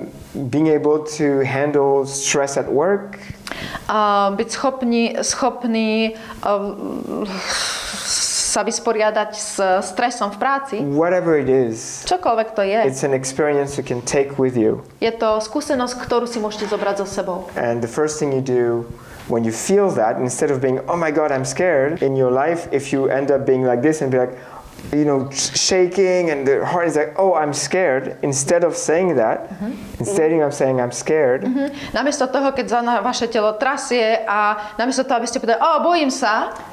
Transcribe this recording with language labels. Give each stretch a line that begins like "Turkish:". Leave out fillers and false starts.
English: being able to handle stress at work,
Slovak: byť schopný sa vysporiadať s stresom v práci.
English: Whatever it is.
Slovak: Čokoľvek to je.
English: It's an experience you can take with you.
Slovak: Je to skúsenosť, ktorú si môžete zobrať so sebou.
English: And the first thing you do when you feel that, instead of being, oh my God, I'm scared, in your life, if you end up being like this and be like, shaking and the heart is like, oh, I'm scared, instead of saying that, instead of saying I'm scared.
Slovak: Namiesto toho, keď sa vaše telo trasie a namiesto toho, aby ste povedali, bojím sa,